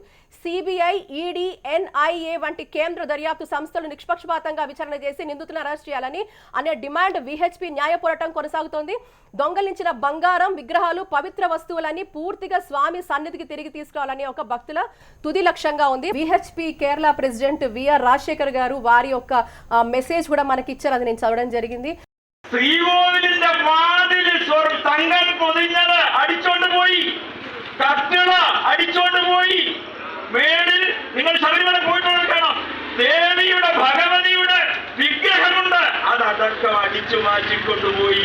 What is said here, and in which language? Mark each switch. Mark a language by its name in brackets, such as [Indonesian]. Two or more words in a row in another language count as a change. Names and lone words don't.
[Telugu] సిబిఐ, ఈడీ, ఎన్ఐఏ వంటి కేంద్ర దర్యాప్తు సంస్థలు నిష్పక్షపాతంగా విచారణ చేసి నిందితులను అరెస్ట్ చేయాలని అనే డిమాండ్ విహెచ్పి న్యాయ పోరాటం కొనసాగుతోంది. దొంగలించిన బంగారం, విగ్రహాలు, పవిత్ర వస్తువులని పూర్తిగా స్వామి సన్నిధికి తిరిగి తీసుకురావాలని ఒక భక్తుల తుది లక్ష్యంగా ఉంది. విహెచ్పి కేరళ ప్రెసిడెంట్ విఆర్ రాజశేఖర్ గారు వారి యొక్క మెసేజ్ కూడా మనకి ఇచ్చారు. అది నేను చదవడం జరిగింది. [Malayalam] ശ്രീകോവിലിന്റെ വാതില് തങ്കം പൊതിഞ്ഞത് അടിച്ചോണ്ട് പോയി, കത്തിള അടിച്ചോണ്ട് പോയി. മേളിൽ നിങ്ങൾ ശബരിമല പോയിട്ടുള്ളത് കാണാം, ദേവിയുടെ ഭഗവതിയുടെ വിഗ്രഹമുണ്ട്, അതടക്കം അടിച്ചു മാറ്റിക്കൊണ്ടുപോയി.